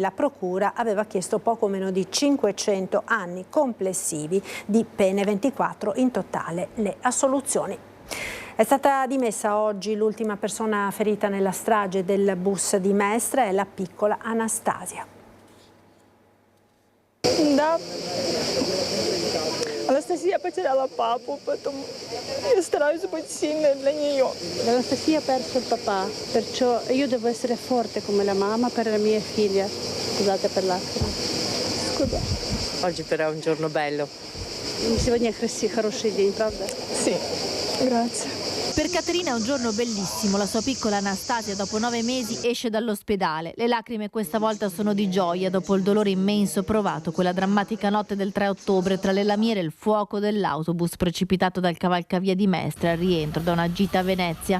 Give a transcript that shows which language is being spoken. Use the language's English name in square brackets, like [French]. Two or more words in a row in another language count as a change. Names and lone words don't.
[Italian] La procura aveva chiesto poco meno di 500 anni complessivi di pene, 24 in totale le assoluzioni. È stata dimessa oggi l'ultima persona ferita nella strage del bus di Mestre, è la piccola Anastasia. [Russian] Да. Анастасия потеряла папу, поэтому я стараюсь быть сильной для нее. [Italian] Anastasia ha perso il papà, perciò io devo essere forte come la mamma per la mia figlia. Scusate per l'attimo. Scusa. Oggi però è un giorno bello. [Russian] Сегодня хороший день, правда? [Italian] Sì, grazie. Per Caterina è un giorno bellissimo. La sua piccola Anastasia dopo 9 mesi esce dall'ospedale. Le lacrime questa volta sono di gioia dopo il dolore immenso provato quella drammatica notte del 3 ottobre tra le lamiere e il fuoco dell'autobus precipitato dal cavalcavia di Mestre al rientro da una gita a Venezia.